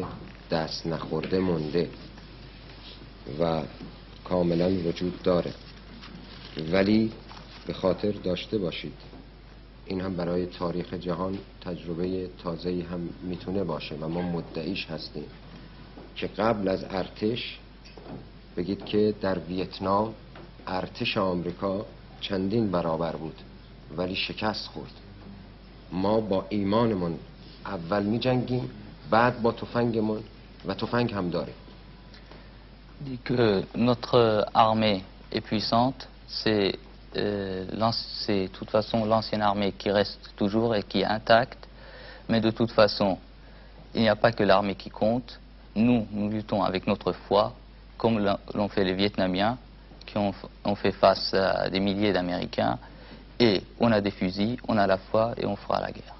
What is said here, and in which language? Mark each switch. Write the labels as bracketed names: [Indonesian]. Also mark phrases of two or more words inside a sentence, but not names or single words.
[Persian] دست نخورده مونده و کاملا وجود داره، ولی به خاطر داشته باشید این هم برای تاریخ جهان تجربه تازه‌ای هم میتونه باشه و ما مدعیش هستیم که قبل از ارتش، بگید که در ویتنام ارتش آمریکا چندین برابر بود ولی شکست خورد. ما با ایمانمون اول می جنگیم، بعد با تفنگمون و تفنگ هم داریم. [French] Que notre armée est puissante, c'est de toute façon l'ancienne armée qui reste toujours et qui est intacte, mais de toute façon il n'y a pas que l'armée qui compte. Nous luttons avec notre foi, comme l'ont fait les Vietnamiens qui ont fait face à des milliers d'Américains, et on a des fusils, on a la foi et on fera la guerre.